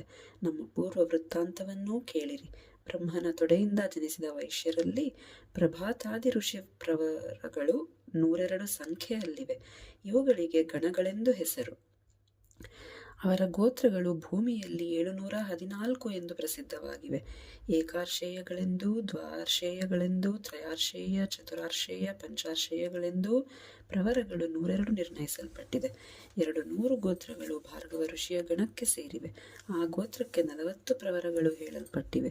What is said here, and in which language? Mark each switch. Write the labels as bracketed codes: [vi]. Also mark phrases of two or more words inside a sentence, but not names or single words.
[kn] ನಮ್ಮ ಪೂರ್ವ ವೃತ್ತಾಂತವನ್ನೂ ಕೇಳಿರಿ. ಬ್ರಹ್ಮನ ತೊಡೆಯಿಂದ ಜನಿಸಿದ ವೈಶ್ಯರಲ್ಲಿ ಪ್ರಭಾತಾದಿ ಋಷಿ ಪ್ರವರಗಳು 102 ಸಂಖ್ಯೆಯಲ್ಲಿವೆ. ಇವುಗಳಿಗೆ ಗಣಗಳೆಂದು ಹೆಸರು. ಅವರ ಗೋತ್ರಗಳು ಭೂಮಿಯಲ್ಲಿ 714 ಎಂದು ಪ್ರಸಿದ್ಧವಾಗಿವೆ. ಏಕಾರ್ಷೇಯಗಳೆಂದೂ, ದ್ವಾರ್ಷೇಯಗಳೆಂದೂ, ತ್ರಯಾರ್ಷೇಯ, ಚತುರಾರ್ಷೇಯ, ಪಂಚಾರ್ಷೇಯಗಳೆಂದೂ ಪ್ರವರಗಳು 102 ನಿರ್ಣಯಿಸಲ್ಪಟ್ಟಿದೆ. 200 ಗೋತ್ರಗಳು ಭಾರ್ಗವ ಋಷಿಯ ಗಣಕ್ಕೆ ಸೇರಿವೆ. ಆ ಗೋತ್ರಕ್ಕೆ 40 ಪ್ರವರಗಳು ಹೇಳಲ್ಪಟ್ಟಿವೆ.